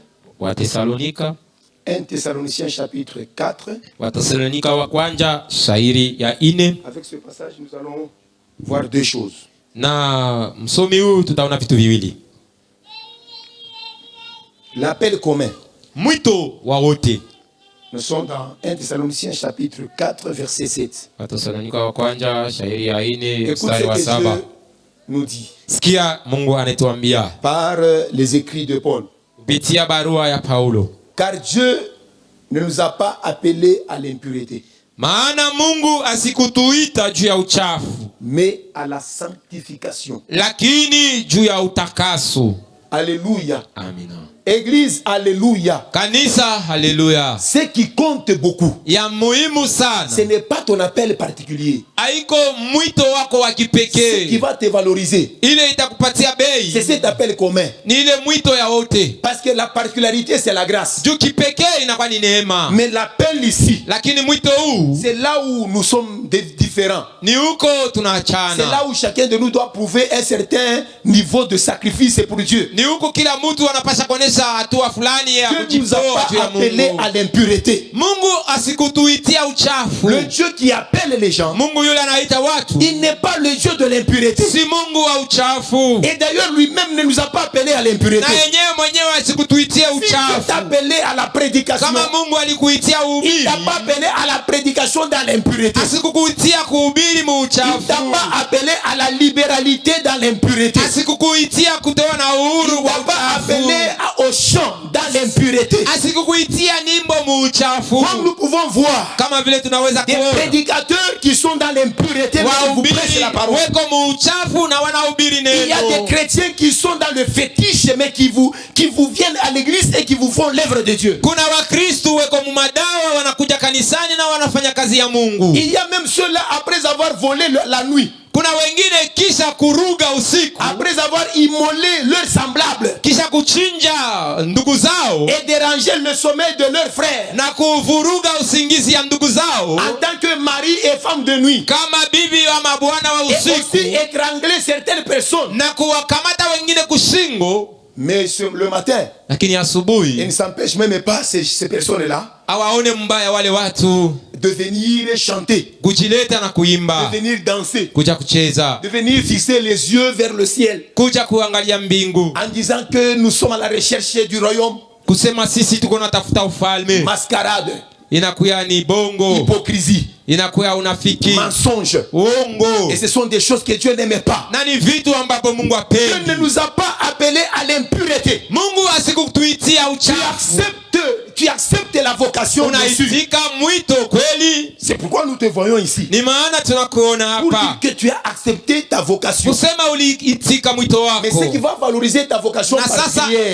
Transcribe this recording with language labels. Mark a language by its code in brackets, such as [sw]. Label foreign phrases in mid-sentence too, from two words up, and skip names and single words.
[sw] wa Tesalonika, [fr] 1 Thessaloniciens chapitre 4. [sw] wa Tesalonika wa kwanza shairi ya 4. [fr] Avec ce passage, nous allons voir deux choses. [sw] Na msomi huu tutaona vitu viwili. [fr] L'appel commun. [sw] Mwito wa wote. [fr] Nous sommes dans 1 Thessaloniciens chapitre 4 verset 7. [sw] wa Tesalonika wa kwanza shairi ya 4 [fr] Écoute [sw] mstari wa [fr] ce que [sw] 7. [fr] Dieu nous dit [sw] Sikia Mungu anatuambia [fr] par les écrits de Paul. [sw] kupitia barua ya Paulo. [fr] Car Dieu ne nous a pas appelés à l'impureté, [sw] Maana Mungu asikutuita juu ya uchafu, [fr] mais à la sanctification. [sw] lakini juu ya utakaso. [fr] Alléluia. [sw] Amina. [fr] Église, alléluia. [sw] Kanisa, haleluya. [fr] Ce qui compte beaucoup, [sw] Ya muhimu sana [fr] ce n'est pas ton appel particulier. [sw] haiko mwito wako wa [fr] Ce qui [sw] kipekee [fr] va te valoriser, [sw] ile itakupatia [fr] c'est [sw] bei, [fr] cet appel commun. [sw] ni ile mwito ya wote. [fr] Parce que la particularité, c'est la grâce. [sw] Juu kipekee inakuwa ni neema, [fr] Mais l'appel ici, [sw] lakini mwito huu [fr] c'est là où nous sommes différents. [sw] ni huko [fr] C'est [sw] tunaachana. [fr] là où chacun de nous doit prouver un certain niveau de sacrifice pour Dieu. [sw] Ni huko kila mtu anapasha kuonesha hatua fulani ya [fr] Dieu ne nous a [sw] kujitoa juu [fr] pas [sw] ya [fr] appelés [sw] Mungu. [fr] à l'impureté. [sw] Mungu asikutuitia uchafu. [fr] Le Dieu qui appelle les gens, [sw] Mungu yule anaita watu, [fr] il n'est pas le Dieu de l'impureté. [sw] si Mungu wa uchafu. [fr] Et d'ailleurs, lui-même ne nous a pas appelés à l'impureté. [sw] Na yenyewe mwenyewe asikutuitia [fr] Si Dieu t'a [sw] uchafu. [fr] appelé à la prédication, [sw] Kama Mungu alikuitia [fr] il [sw] uhubiri, [fr] t'a pas appelé à la prédication dans l'impureté. [sw] asikukuitia kuhubiri mu [fr] Il t'a [sw] uchafu. [fr] pas appelé à la libéralité dans l'impureté. [sw] Asikukuitia kutoa na uhuru [fr] Il [sw] wa [fr] t'a pas appelé [sw] uchafu. [fr] au chant dans l'impureté. [sw] Asikukuitia nyimbo mu uchafu. [fr] Comme nous pouvons voir, [sw] Kama vile tunaweza [fr] des [sw] kuona [fr] prédicateurs qui sont dans l'impureté, mais qui vous prêchent [sw] wahubiri [fr] la parole. [sw] weko mu uchafu na wanahubiri [fr] Il y a des [sw] neno. [fr] chrétiens qui sont dans le fétiche, mais qui vous viennent à l'église et qui vous font l'œuvre de Dieu. [sw] Kuna wakristu weko mu madawa wanakuja kanisani na wanafanya kazi ya Mungu. [fr] Il y a même ceux-là, après avoir volé la nuit, [sw] Kuna kuna wengine kisha kuruga usiku, [fr] après avoir immolé leurs semblables [sw] kisha kuchinja ndugu zao [fr] et déranger le sommeil de leurs frères, [sw] na kuvuruga usingizi ya ndugu zao [fr] en tant que mari et femme de nuit, [sw] kama bibi wa mabwana wa [fr] et [sw] usiku, [fr] aussi étrangler certaines personnes. [sw] na kuwakamata wengine kushingo. [fr] Mais le matin, [sw] Lakini [fr] il [sw] asubuhi [fr] ne s'empêche même pas ces personnes-là [sw] awaone mbaya wale watu [fr] de venir chanter, [sw] kujileta na [fr] de [sw] kuimba, [fr] venir danser, [sw] kuja kucheza, [fr] de venir fixer les yeux vers le ciel, [sw] kuja kuangalia mbingu, [fr] en disant que nous sommes à la recherche du royaume. [sw] kusema sisi tuko natafuta ufalme. [fr] Mascarade, [sw] Inakuya ni bongo, [fr] hypocrisie, [sw] inakuya unafiki, [fr] mensonge. [sw] uongo, [fr] Et ce sont des choses que Dieu n'aimait pas. [sw] na ni vitu ambapo Mungu [fr] Dieu [sw] hapendi. [fr] ne nous a pas appelés à l'impureté. [sw] Mungu asikutuitia [fr] Tu [sw] uchafu, [fr] acceptes la vocation de Jésus. [sw] unaitika mwito kweli. [fr] C'est pourquoi nous te voyons ici. [sw] Ni maana tunakuona [fr] Pour [sw] hapa [fr] dire que tu as accepté ta vocation. [sw] kusema uliitika mwito [fr] Mais [sw] wako, [fr] ce qui va valoriser ta vocation [sw] na sasa [fr] particulière,